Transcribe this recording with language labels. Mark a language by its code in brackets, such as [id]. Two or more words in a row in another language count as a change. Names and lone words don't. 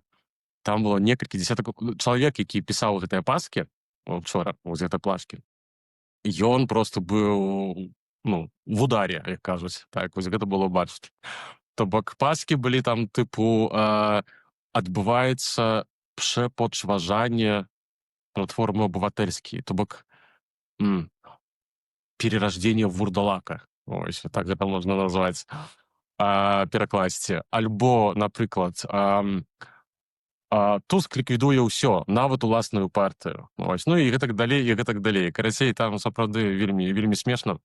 [be] Там было некалькі дзесятак чалавек, які пісаў гэтыя паскі учора, вось гэтай плашкі. Ён просто быў, ну, [ru] в ударе, [be] як кажуць. Так, вось гэта было бачыць. То бок паскі былі там тыпу адбываецца przepodważanie Platformy Obywatelskiej, to bok [ru] перерождение вурдалака. [be] Ось, так гэта можна назваць, перакласці. Альбо, напрыклад, Туск ліквідуе ўсё, нават уласную партыю. Ось, ну і гэтак далей, і гэтак далей. Карацей, там сапраўды вельмі, вельмі смешна.